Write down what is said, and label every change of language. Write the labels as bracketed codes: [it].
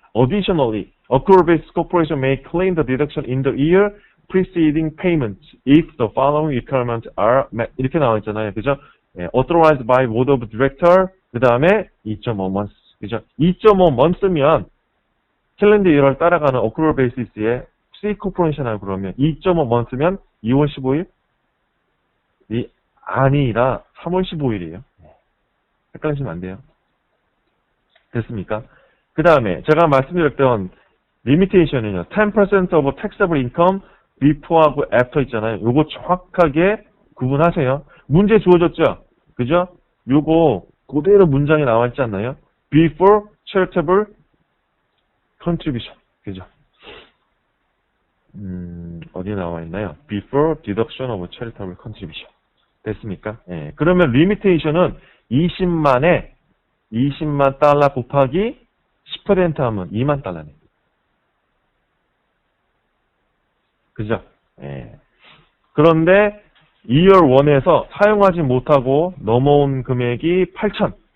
[en] Additionally, accrual basis corporation may claim the deduction in the year preceding payment if the following requirements are met. [ko] 이렇게 나와 있잖아요. 그죠? [en] 예, authorized by board of director, [ko] 그 다음에 [en] 2.5 months. [ko] 그죠? 2.5 months면 캘린더 year를 따라가는 accrual basis의 C corporation하고 그러면 2.5 months면 2월 15일? 이 아니라 3월 15일이에요. 헷갈리시면 안 돼요. 됐습니까? 그 다음에 제가 말씀드렸던 limitation은요. [en] 10% of taxable income [ko] before하고 after 있잖아요. 요거 정확하게 구분하세요. 문제 주어졌죠? 그죠? 요거 그대로 문장에 나와 있지 않나요? [en] before charitable contribution. 그죠? [ko] 어디에 나와 있나요? [en] before deduction of charitable contribution. [ko] 됐습니까? 예. 그러면 limitation은 20만 달러 곱하기 10% 하면 2만 달러네. 그죠? 예. 그런데 2월 1에서 사용하지 못하고 넘어온 금액이 8천.